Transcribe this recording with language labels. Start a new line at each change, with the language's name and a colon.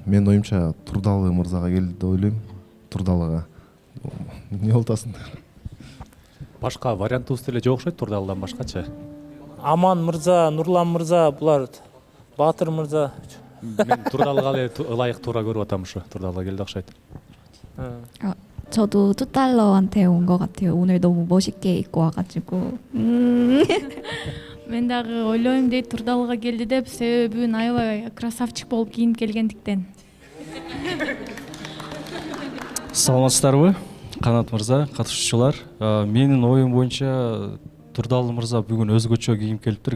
Kyrgyz: Мен оюмча Турдалы мырзага келди деп ойлойм. Турдалыга. Эмне болуп атасыңдар? Башка вариантыбыз деле жок окшойт Турдалыдан башкачы. Аман мырза, Нурлан мырза, булар Баатыр мырза. Мен Турдалыга эле ылайык туура көрүп атам ушу. Турдалыга келди окшойт.
Korean: 저도 뚜달러한테 온 것 같아요. 오늘 너무 멋있게 입고 와가지고.
Kyrgyz: Мен дагы ойлойм дейт Турдалыга келди деп, себебин аябай красавчик болуп кийинип келгендиктен. Саламатсыздарбы? Канат мырза, катышуучулар. Менин оюм боюнча Турдалы мырза бүгүн өзгөчө кийинип келиптир.